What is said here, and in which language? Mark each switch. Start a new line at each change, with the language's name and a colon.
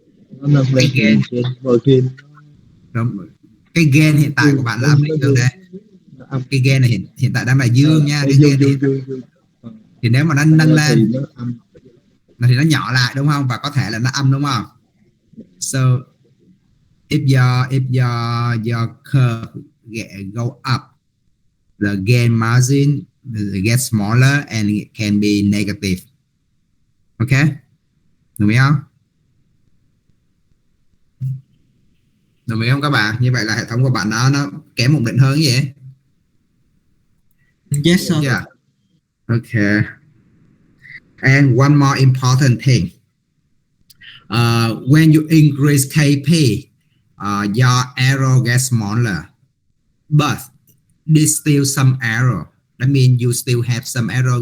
Vietnamese: Nó nâng lên thì trên margin Cái gain hiện tại của bạn là âm hay dương đây? Cái gain này hiện tại đang là dương nha. Cái gain này dương. thì nếu mà nó nâng lên thì nó âm, thì nó nhỏ lại đúng không? Và có thể là nó âm đúng không?
English: So if your curve go up, the gain margin gets smaller and it can be negative.
Vietnamese: Ok, đồng ý không? Đồng ý không các bạn? Như vậy là hệ thống của bạn nó kém ổn định hơn vậy.
English: yes sir. Yeah. Okay. And one more important thing. When you increase KP, your error gets smaller, but there's still some error. That means you still have some error.